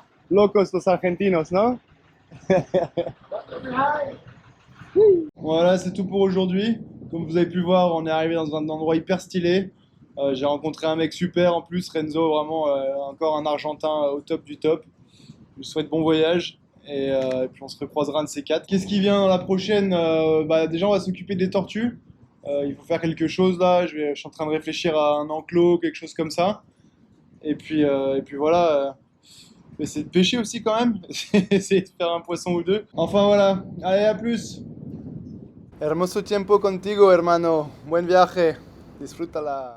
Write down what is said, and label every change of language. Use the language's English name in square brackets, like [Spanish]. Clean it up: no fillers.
[Spanish] Locos los argentinos, ¿no? [French] Voilà, c'est tout pour aujourd'hui. Comme vous avez pu voir, on est arrivé dans un endroit hyper stylé. J'ai rencontré un mec super en plus, Renzo, vraiment encore un Argentin au top du top. Je vous souhaite bon voyage et puis on se recroisera un de ces quatre. Qu'est-ce qui vient dans la prochaine? Bah, déjà, on va s'occuper des tortues. Il faut faire quelque chose là. Je suis en train de réfléchir à un enclos, quelque chose comme ça. Et puis voilà. Essayer de pêcher aussi quand même. Essayer de faire un poisson ou deux. Enfin voilà. Allez, à plus. [Spanish] Hermoso tiempo contigo, hermano. Buen viaje. Disfrútala.